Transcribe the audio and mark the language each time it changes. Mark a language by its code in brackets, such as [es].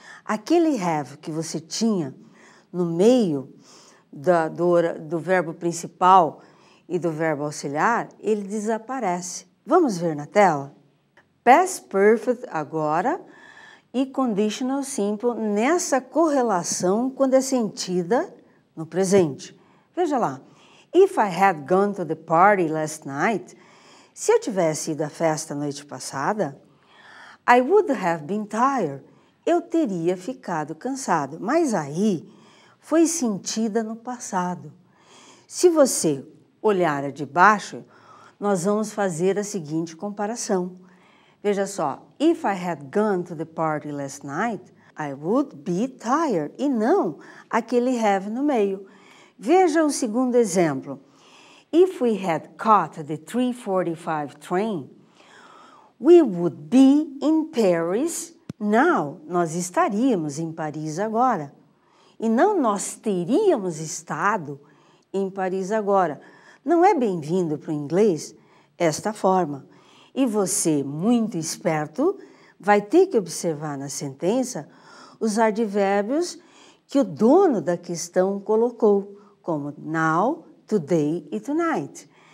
[pt] Aquele have que você tinha no meio do verbo principal e do verbo auxiliar, ele desaparece. Vamos ver na tela? Past perfect agora e conditional simple nessa correlação quando é sentida no presente. Veja lá. [en] If I had gone to the party last night, [pt] se eu tivesse ido à festa a noite passada, [en] I would have been tired. [pt] Eu teria ficado cansado. Mas aí foi sentida no passado. Se você olhar a de baixo, nós vamos fazer a seguinte comparação. [en] Veja só, if I had gone to the party last night, I would be tired. [pt] E não aquele have no meio. Veja o segundo exemplo. [en] If we had caught the 3:45 train, we would be in Paris now. [pt] Nós estaríamos em Paris agora. E não nós teríamos estado em Paris agora. Não é bem-vindo para o inglês esta forma. E você, muito esperto, vai ter que observar na sentença os advérbios que o dono da questão colocou, como now, today e tonight.